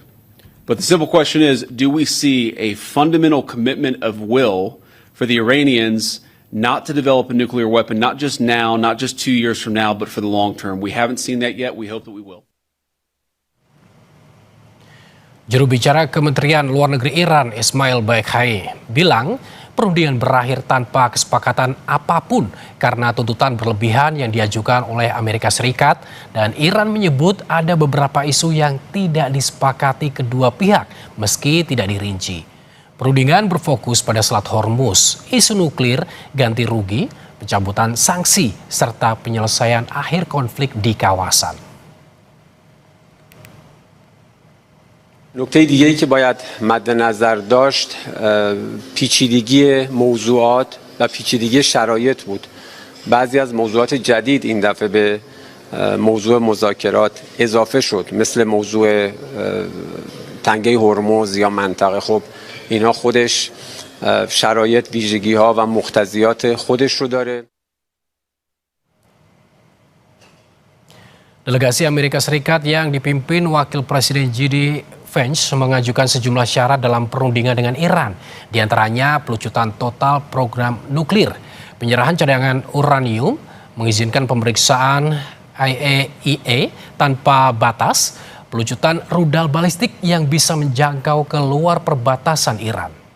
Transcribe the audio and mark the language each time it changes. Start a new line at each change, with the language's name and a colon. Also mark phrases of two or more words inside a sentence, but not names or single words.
English: But the simple question is, do we see a fundamental commitment of will for the Iranians not to develop a nuclear weapon, not just now, not just 2 years from now, but for the long term? We haven't seen that yet. We hope that we will.
Indonesian: Juru bicara Kementerian Luar Negeri Iran, Ismail Baqai, bilang perundingan berakhir tanpa kesepakatan apapun karena tuntutan berlebihan yang diajukan oleh Amerika Serikat, dan Iran menyebut ada beberapa isu yang tidak disepakati kedua pihak meski tidak dirinci. Perundingan berfokus pada Selat Hormuz, isu nuklir, ganti rugi, pencabutan sanksi, serta penyelesaian akhir konflik di kawasan.
Persian: نکته دیگه‌ای که باید مد نظر داشت پیچیدگی موضوعات و پیچیدگی شرایط بود. بعضی از موضوعات جدید این دفعه به موضوع مذاکرات اضافه شد، مثل موضوع تنگه هرمز یا منطقه. خب اینا خودش شرایط، ویژگی‌ها و مقتضیات خودش رو داره.
Indonesian: Delegasi Amerika Serikat yang dipimpin Wakil Presiden J.D. Vance mengajukan sejumlah syarat dalam perundingan dengan Iran, di antaranya pelucutan total program nuklir, penyerahan cadangan uranium, mengizinkan pemeriksaan IAEA tanpa batas, pelucutan rudal balistik yang bisa menjangkau ke luar perbatasan Iran.